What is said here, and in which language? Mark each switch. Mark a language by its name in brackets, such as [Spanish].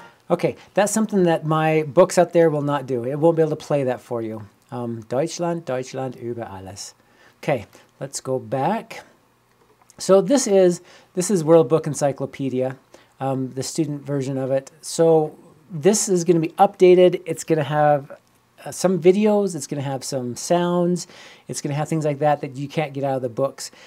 [English] Okay, that's something that my books out there will not do. It won't be able to play that for you. [German] Deutschland, Deutschland über alles. [English] Okay, let's go back. So this is World Book Encyclopedia, the student version of it. So this is going to be updated. It's going to have some videos. It's going to have some sounds. It's going to have things like that that you can't get out of the books.